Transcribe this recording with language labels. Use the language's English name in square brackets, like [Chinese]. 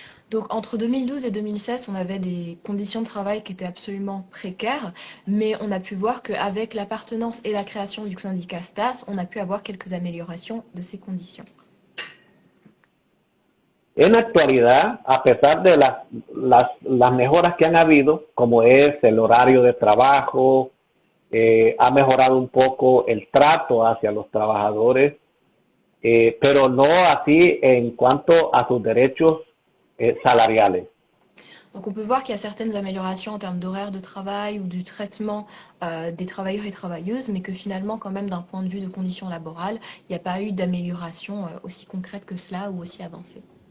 [French] Donc entre 2012 et 2016, on avait des conditions de travail qui étaient absolument précaires, mais on a pu voir qu'avec l'appartenance et la création du syndicat STAS, on a pu avoir quelques améliorations de ces conditions. [Spanish] En la actualidad, a pesar de las mejoras que han habido, como es el horario de trabajo, ha mejorado un poco el trato hacia los trabajadores, pero no así en cuanto a sus derechos salariales. [French] Donc on peut voir qu'il y a certaines améliorations en termes d'horaire de travail ou du traitement des travailleurs et travailleuses, mais que finalement, quand même, d'un point de vue de conditions laborales, il n'y a pas eu d'amélioration aussi concrète que cela ou aussi avancée.